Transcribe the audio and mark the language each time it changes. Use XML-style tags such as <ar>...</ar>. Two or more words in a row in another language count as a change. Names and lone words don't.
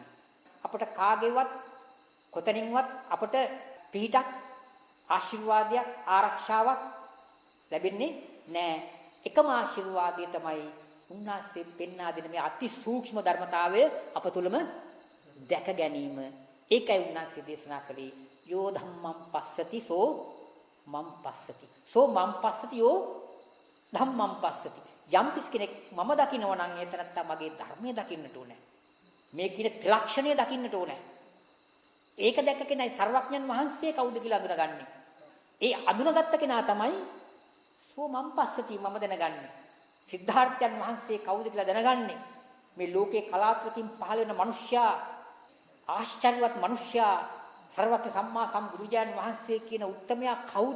<si>අපට කාගේවත් කොතනින්වත් අපට පිහිටක් ආශිර්වාදයක් ආරක්ෂාවක් ලැබෙන්නේ නැහැ. එකම ආශිර්වාදය තමයි උන්වහන්සේ පෙන්වා දෙන මේ අති සූක්ෂම ධර්මතාවය අප තුළම දැක ගැනීම. ඒකයි උන්වහන්සේ දේශනා කළේ</si> <pi>යෝ ධම්මං පස්සති සෝ මං පස්සති. සෝ මං පස්සති යෝ ධම්මං පස්සති.</pi> <si>යම් කෙනෙක් මම දකිනවා නම් ඒ තනත්තා මගේ ධර්මය දකින්නට ඕනේ. මේ කියන ත්‍රිලක්ෂණය දකින්නට ඕනේ. ඒක දැක්ක කෙනයි සර්වඥන් වහන්සේ කවුද කියලා අඳුනගන්නේ. ඒ අඳුනගත්ත කෙනා තමයි</si> <pi>සෝ මං පස්සති</pi> <si>මම දැනගන්නේ. සිද්ධාර්ථයන් වහන්සේ කවුද කියලා දැනගන්නේ. මේ ලෝකේ කලාතුරකින් පහළ වෙන මිනිසයා ආශ්චර්යවත් මිනිසයා සර්වඥ සම්මා සම්බුදුජාණන් වහන්සේ කියන උත්තමයා කවුද?</si>